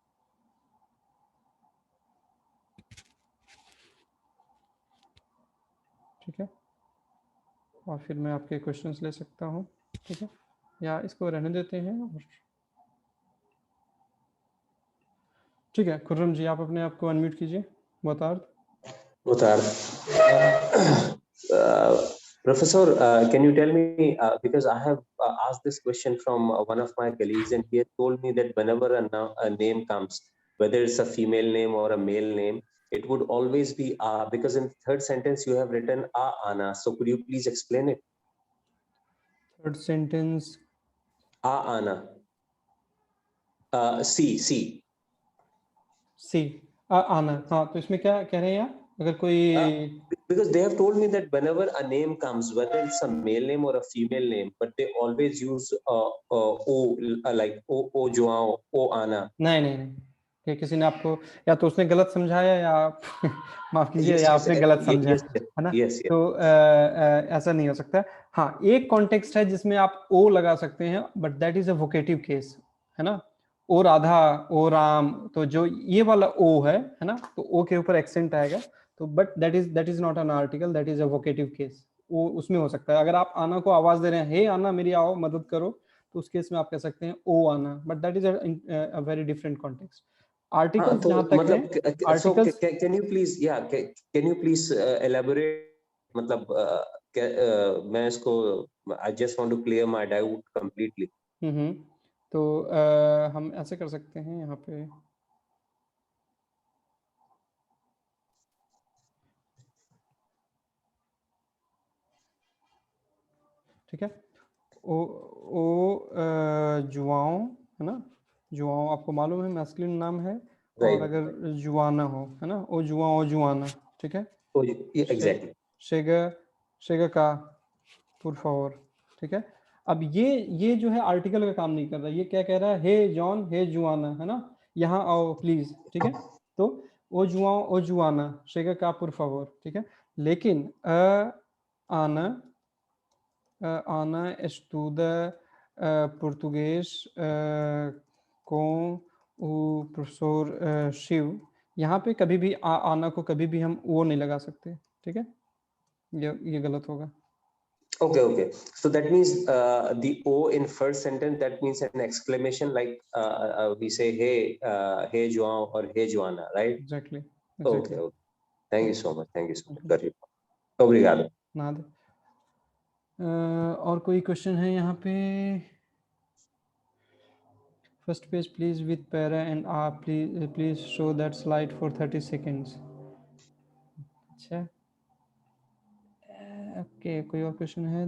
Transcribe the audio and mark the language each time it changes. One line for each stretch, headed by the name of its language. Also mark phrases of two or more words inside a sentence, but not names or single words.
Hindi: ठीक है, और फिर मैं आपके क्वेश्चंस ले सकता हूँ। ठीक है, या इसको रहने देते हैं। और ठीक है, खुर्रम जी आप अपने आप को अनम्यूट कीजिए।
Portuguese: Boa tarde.
English: Professor, can you tell me, because I have asked this question from one of my colleagues and he has told me that whenever a name comes, whether it's a female name or a male name, it would always be because in third sentence you have written Ana. So could you please explain it? third sentence Ana. C.
Hindi: आना। हाँ, तो इसमें क्या कह रहे हैं आप? अगर कोई
English: because they have told me that whenever a name comes, whether it's a male name or a female name, but they always use o like o Joao, o Ana.
Hindi: नहीं, कि किसी ने आपको या तो उसने गलत समझाया या आप माफ कीजिए
English: Yes,
Hindi: या
English: yes,
Hindi: आपने गलत
English: yes,
Hindi: समझा,
English: yes,
Hindi: है ना?
English: yes, yes.
Hindi: तो ऐसा नहीं हो सकता। हाँ, एक कॉन्टेक्स्ट है जिसमें आप ओ लगा सकते हैं,
English: but that is a vocative case,
Hindi: है ना? ओ राधा, ओ राम, तो जो ये वाला ओ है ना, तो ओ के ऊपर एक्सेंट आएगा, तो
English: but that is not an article, that is a vocative case.
Hindi: वो उसमें हो सकता है। अगर आप आना को आवाज दे रहे हैं, हे आना मेरी आओ मदद करो, तो उस केस में आप कह सकते हैं ओ आना,
English: but that is a very different context.
Hindi: आर्टिकल्स तो जहां तक है, मतलब आर्टिकल्स
English: can you please can you please elaborate,
Hindi: मतलब मैं इसको
English: I just want to clear my doubt completely.
Hindi: तो हम ऐसे कर सकते हैं यहाँ पे, ठीक है, ओ जुआओ, है ना? जुआओ आपको मालूम है मैस्कुलिन नाम है, और
English: Right.
Hindi: अगर जुआना हो, है ना, ओ जुआओ जुआना। ठीक है,
English: Oh, yeah, exactly.
Portuguese: chega cá por favor।
Hindi: ठीक है, अब ये जो है आर्टिकल का काम नहीं कर रहा, ये क्या कह रहा है? हे जॉन, हे जुआना, है ना, यहाँ आओ प्लीज। ठीक है, तो ओ जुआओ ओ जुआना,
Portuguese: chega cá por favor.
Hindi: ठीक है, लेकिन आना
Portuguese: Ana estuda português com o professor
Hindi: शिव। यहाँ पे कभी भी आना को कभी भी हम वो नहीं लगा सकते। ठीक है, ये गलत होगा।
English: Okay. So that means the O in first sentence, that means an exclamation, like we say, hey Joao or hey Joanna, right? Exactly. Okay. Thank you so much. Got it.
Portuguese: Obrigado.
Hindi: नाद और कोई क्वेश्चन है यहाँ पे?
English: first page please with para and आप please show that slide for 30 seconds।
Hindi: अच्छा, ओके, कोई और क्वेश्चन है?